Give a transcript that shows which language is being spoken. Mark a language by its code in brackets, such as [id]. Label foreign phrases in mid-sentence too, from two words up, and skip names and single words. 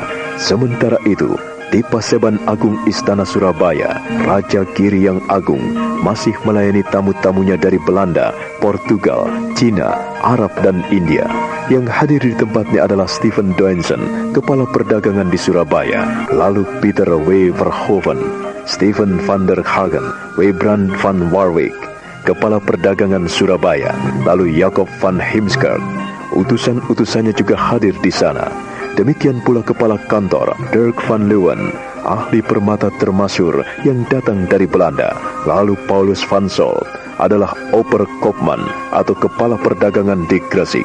[id] Sementara itu, di Paseban Agung Istana Surabaya, Raja Giri yang Agung masih melayani tamu-tamunya dari Belanda, Portugal, Cina, Arab, dan India. Yang hadir di tempatnya adalah Stephen Doensen, Kepala Perdagangan di Surabaya, lalu Peter W. Verhoeven, Stephen van der Hagen, Webrand van Warwick, Kepala Perdagangan Surabaya, lalu Jacob van Heemskerk. Utusan-utusannya juga hadir di sana. Demikian pula Kepala Kantor Dirk van Leeuwen, ahli permata termasyhur yang datang dari Belanda. Lalu Paulus van Solt adalah Oberkopman atau Kepala Perdagangan di Gresik.